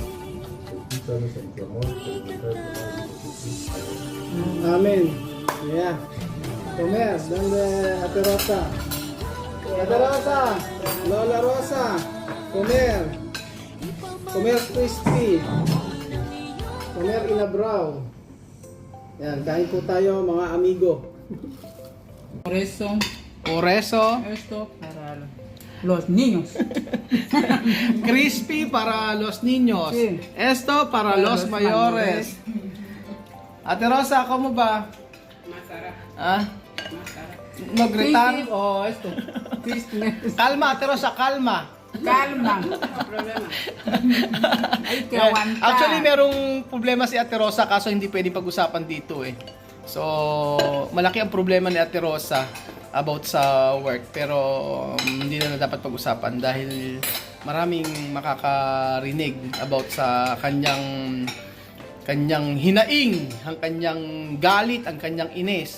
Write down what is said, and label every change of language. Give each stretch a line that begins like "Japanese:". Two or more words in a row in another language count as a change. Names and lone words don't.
Spanish: Escúchanos en tu amor, por el mensaje de Jesucristo. Amen. Yeah. Comer, donde Ate Rosa. Ate Rosa, Lola Rosa, comer. Comer crispy. Comer inabraw.
Filipino: Yan, kain po tayo mga amigo.
Spanish: Por eso, Por eso, esto para los niños. crispy para los niños. Sí. Esto para los mayores. Ate Rosa, ¿cómo va? Masara, Ah, masara. no gritar. O esto. Christmas. Calma, Ate Rosa, calma. Calma. No problema. Hay que Eh, aguantar.
Filipino: Actually, merong problema si Ate Rosa kaso hindi pwedeng pag-usapan dito eh. So, malaki ang problema ni Ate Rosa about sa work pero hindi na dapat pag-usapan dahil maraming makakarinig about sa kanyang hinaing, ang kanyang galit, ang kanyang inis.